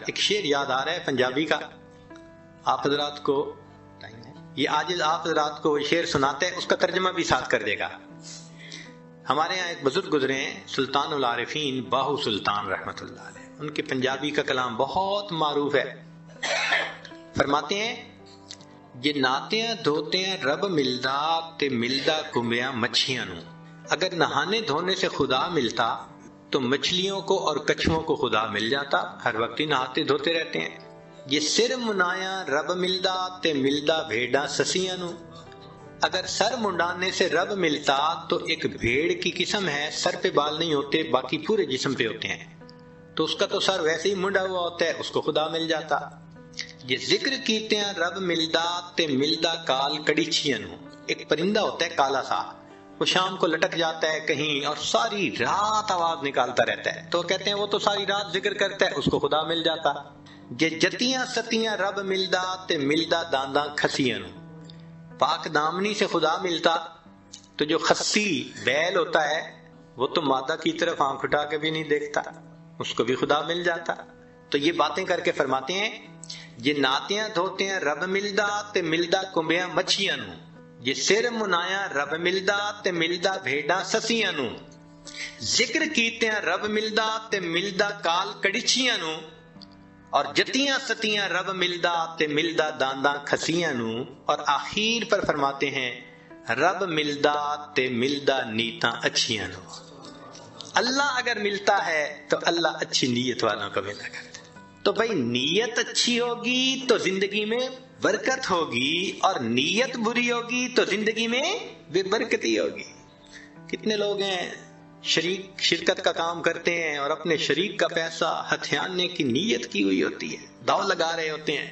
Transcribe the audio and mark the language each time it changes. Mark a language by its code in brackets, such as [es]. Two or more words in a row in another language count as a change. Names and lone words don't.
[ur] ایک شعر یاد آ رہا ہے پنجابی کا, آپ حضرات کو یہ عاجز آپ حضرات کو شعر سناتے ہیں, اس کا ترجمہ بھی ساتھ کر دے گا. ہمارے یہاں ایک بزرگ گزرے ہیں سلطان العارفین باہو سلطان رحمۃ اللہ علیہ, ان کے پنجابی کا کلام بہت معروف ہے. فرماتے ہیں [pa] جے ناتیاں دھوتیاں رب ملدا تے ملدا کمبیاں مچھیاں نو. [ur] اگر نہانے دھونے سے خدا ملتا تو مچھلیوں کو اور کچھووں کو خدا مل جاتا, ہر وقت ہی نہاتے دھوتے رہتے ہیں. [pa] یہ سر منایا رب ملدا تے ملدا بھیڑا سسیاں نو. [ur] اگر سر منڈانے سے رب ملتا تو ایک بھیڑ کی قسم ہے, سر پہ بال نہیں ہوتے باقی پورے جسم پہ ہوتے ہیں, تو اس کا تو سر ویسے ہی منڈا ہوا ہوتا ہے, اس کو خدا مل جاتا. [pa] یہ ذکر کیتے ہیں رب ملدا تے ملدا کال کڑیچیاں نو. [ur] ایک پرندہ ہوتا ہے کالا سا, وہ شام کو لٹک جاتا ہے کہیں اور ساری رات آواز نکالتا رہتا ہے, تو کہتے ہیں وہ تو ساری رات ذکر کرتا ہے, اس کو خدا مل جاتا. [pa] یہ جتیاں ستیاں رب ملدا تے ملدا دانداں کھسیاں نو. [ur] پاک دامنی سے خدا ملتا تو جو خسی بیل ہوتا ہے وہ تو مادہ کی طرف آنکھ اٹھا کے بھی نہیں دیکھتا, اس کو بھی خدا مل جاتا. تو یہ باتیں کر کے فرماتے ہیں [pa] یہ ناتیاں دھوتے ہیں رب ملدا تے ملدا کمبیاں مچھیاں نو. یہ سر منایا رب ملدا تے ملدا بھیڑاں سسیاں نو. ذکر کیتے ہیں رب ملدا تے ملدا کال کڑیچیاں نو. اور جتیاں ستیاں رب ملدا تے ملدا دانداں کھسیاں نو. [ur] اور آخر پر فرماتے ہیں [pa] رب ملدا تے ملدا نیتاں اچھیاں نو. [ur] اللہ اگر ملتا ہے تو اللہ اچھی نیت والوں کو ملا کرتا ہے. تو بھائی نیت اچھی ہوگی تو زندگی میں برکت ہوگی, اور نیت بری ہوگی تو زندگی میں بے برکتی ہوگی. کتنے لوگ ہیں شرکت کا کام کرتے ہیں اور اپنے شریک کا پیسہ ہتھیانے کی نیت کی ہوئی ہوتی ہے, داؤ لگا رہے ہوتے ہیں.